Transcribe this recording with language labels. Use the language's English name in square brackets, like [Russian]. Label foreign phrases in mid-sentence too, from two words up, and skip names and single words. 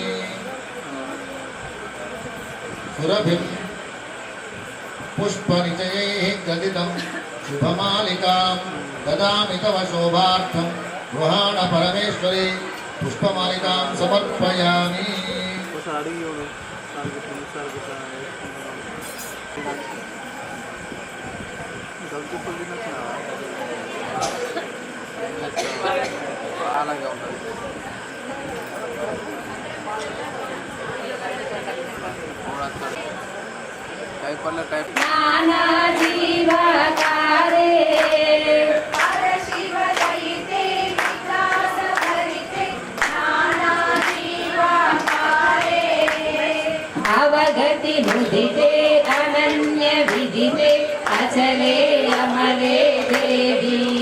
[Sanskrit] सुरभिं पुष्पनिचयैः गदितं शुभमालिकां ददामि तव शोभार्थं गृहाण परमेश्वरी पुष्पमालिकां समर्पयामि [Telugu] అలాగే ఉంటుంది టైప్ వల్ల టైప్ [Sanskrit] नाना जीवाकारे परशिव दयिते विकास भरिते नाना जीवाकारे अवगति मुदिते अनन्य विदिते अचले अमरे देवी